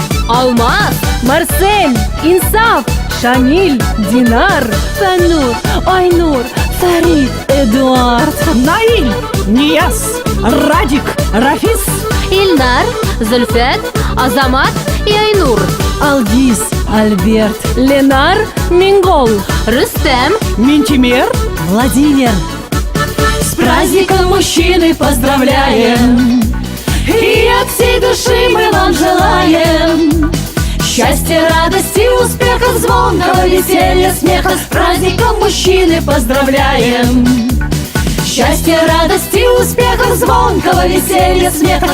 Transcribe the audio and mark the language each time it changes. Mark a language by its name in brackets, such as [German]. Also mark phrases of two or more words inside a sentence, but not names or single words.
[Russian] Алмаз, Марсель, Инсаф, Шамиль, Динар, Фәннур, Айнур, Фарид, Эдуард, Наиль, Нияз, Радик, Рафис, Ильнар, Зульфет, Азамат и Айнур, Алгиз, Альберт, Ленар, Мингол, Рустем, Ментимер. Владимир. С праздником мужчины поздравляем, и от всей души мы вам желаем счастья, радости, успехов, звонкого веселья, смеха. С праздником мужчины поздравляем. Счастья, радости, успехов, звонкого веселья, смеха.